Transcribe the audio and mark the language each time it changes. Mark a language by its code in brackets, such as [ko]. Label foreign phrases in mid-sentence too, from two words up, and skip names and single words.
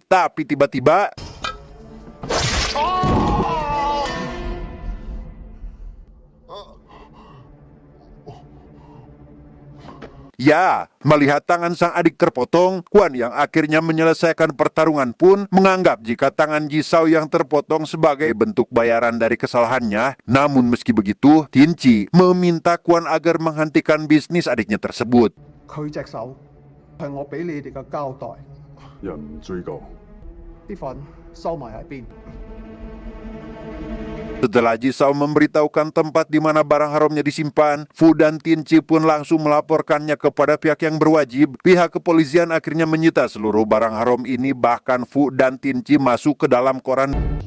[id] Tapi tiba-tiba ya, melihat tangan sang adik terpotong, Kuan yang akhirnya menyelesaikan pertarungan pun menganggap jika tangan Jisao yang terpotong sebagai bentuk bayaran dari kesalahannya. Namun meski begitu, Tinci meminta Kuan agar menghentikan bisnis adiknya tersebut. [yue] 佢隻手係我俾你哋嘅交代，人唔追究。啲份收埋喺邊？ [id] Setelah Jisao memberitahukan tempat di mana barang haramnya disimpan, Fu dan Tinci pun langsung melaporkannya kepada pihak yang berwajib. Pihak kepolisian akhirnya menyita seluruh barang haram ini, bahkan Fu dan Tinci masuk ke dalam koran.